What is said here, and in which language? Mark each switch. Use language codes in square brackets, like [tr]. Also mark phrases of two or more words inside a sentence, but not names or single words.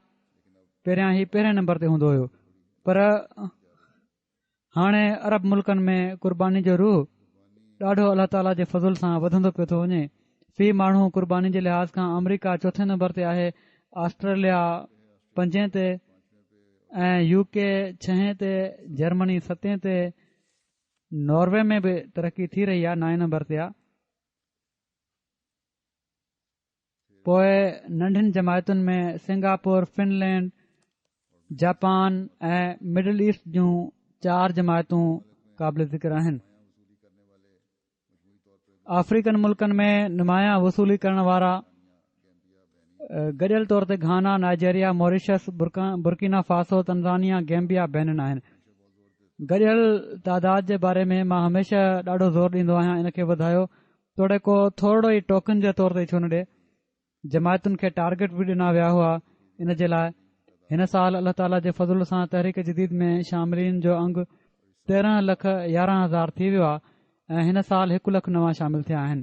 [sd] पहिरियां ही पहिरें नंबर ते हूंदो हुयो पर हाणे अरब मुल्कनि में क़ुर्बानी जो रूह ॾाढो अल्लाह ताला जे फज़ल सां वधंदो पियो थो वञे। फ़ी माण्हू क़ुर्बानी जे लिहाज़ खां अमरीका चोथे नंबर ते आहे, ऑस्ट्रेलिया 5 ते ऐं यूके 6 ते, जर्मनी 7 ते, नॉर्वे में बि तरक़ी थी रही आहे 9 नंबर ते आहे। पोइ नंढियुनि जमायतुनि में सिंगापुर, फिनलैंड, जापान ऐं मिडल ईस्ट जूं 4 जमायतूं क़ाबिल ज़िक्र आहिनि। अफ्रीकन मुल्कनि में नुमाया वसूली करण वारा गॾियल तौर ते घाना, नाइजीरिया, मॉरिशस, बुर्किना फासो, तंजानिया, गैम्बिया, बेनिन आहिनि। गॾियल तादाद जे बारे में मां हमेशा ॾाढो ज़ोर ॾींदो आहियां, इन खे वधायो तोड़े को थोरो ई टोकन जे तौर ते छो न ॾे। जमायतुनि खे टारगेट बि ॾिना विया हुआ। इन जे लाइ हिन साल अल्लाह ताला जे फज़ल सां तहरीक जदीद में शामिलीन जो अंग 13,11,000 थी वियो आहे ऐं हिन साल 1 लख नवां शामिल थिया आहिनि।